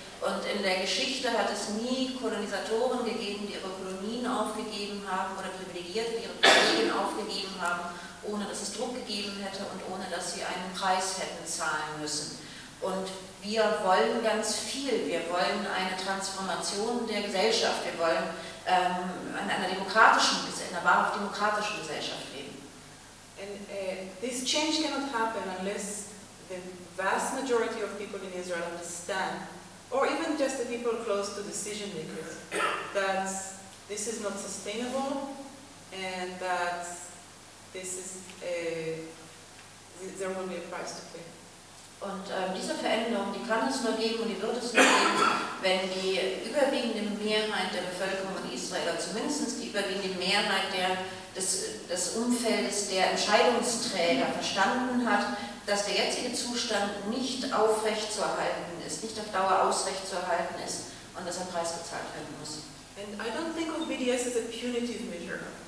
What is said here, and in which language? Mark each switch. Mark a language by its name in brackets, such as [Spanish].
[German] Und in der Geschichte hat es nie Kolonisatoren gegeben, die ihre Kolonien aufgegeben haben oder Privilegierte, die ihre Kolonien aufgegeben haben, ohne dass es Druck gegeben hätte und ohne dass sie einen Preis hätten zahlen müssen. Und wir wollen ganz viel. Wir wollen eine Transformation der Gesellschaft. Wir wollen in einer demokratischen, in einer wahrhaft demokratischen Gesellschaft leben. [English] And this change cannot happen unless the vast majority of people in Israel understand, or even just the people close to decision makers, that this is not sustainable and that this is there will be a price to pay. [German] Und diese Veränderung, die kann es nur geben und die wird es nur geben, wenn die überwiegende Mehrheit der Bevölkerung in Israel, oder zumindest die überwiegende Mehrheit des Umfeldes der Entscheidungsträger verstanden hat, dass der jetzige Zustand nicht aufrechtzuerhalten ist, nicht auf Dauer aufrechtzuerhalten ist und dass ein Preis gezahlt werden muss. [English] And I don't think of BDS as a punitive measure.